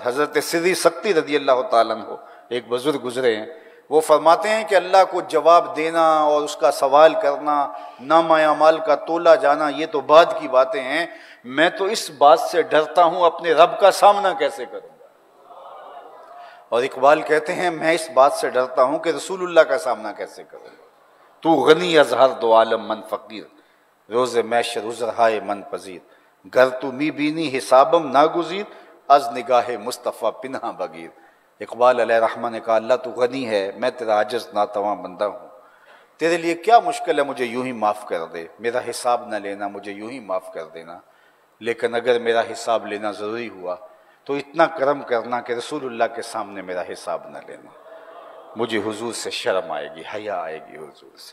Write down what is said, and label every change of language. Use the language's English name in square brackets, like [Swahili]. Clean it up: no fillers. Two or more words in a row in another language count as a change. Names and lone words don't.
[Urdu] حضرت سری سکتی رضی اللہ تعالیٰ عنہ ایک بزرگ گزرے ہیں، وہ فرماتے ہیں کہ اللہ کو جواب دینا اور اس کا سوال کرنا، نامہ اعمال کا تولا جانا، یہ تو بعد کی باتیں ہیں. میں تو اس بات سے ڈرتا ہوں اپنے رب کا سامنا کیسے کروں. اور اقبال کہتے ہیں میں اس بات سے ڈرتا ہوں کہ رسول اللہ کا سامنا کیسے کروں. [Persian] تو غنی از ہر دو عالم من فقیر، روز محشر عذرہائے من پذیر. گر تو می بینی حسابم ناگزیر از نگاہ مصطفیٰ پنہا بگیر۔ [Urdu] اقبال علیہ رحمہ نے کہا اللہ تو غنی ہے، میں تیرا عاجز ناتواں بندہ ہوں، تیرے لیے کیا مشکل ہے مجھے یوں ہی معاف کر دے، میرا حساب نہ لینا، مجھے یوں ہی معاف کر دینا، لیکن اگر میرا حساب لینا ضروری ہوا تو اتنا کرم کرنا کہ رسول اللہ کے سامنے میرا حساب نہ لینا، مجھے حضور سے شرم آئے گی، حیا آئے گی حضور سے۔